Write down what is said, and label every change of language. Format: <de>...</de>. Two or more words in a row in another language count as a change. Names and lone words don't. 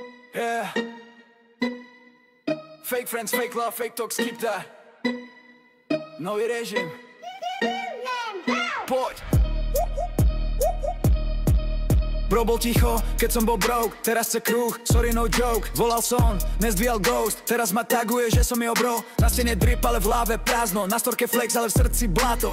<en>Yeah. Fake friends, fake love, fake talk, skip that.</en> <sk>Nový režim. Poď. Bro bol ticho, keď som bol broke, teraz chce kruh,</sk> <en>sorry no joke.</en> <sk>Volal som, nezdvíjal ghost, teraz ma taguje, že som jeho bro. Na stene drip, ale v hlave prázdno, na storke flex, ale v srdci blato.</sk>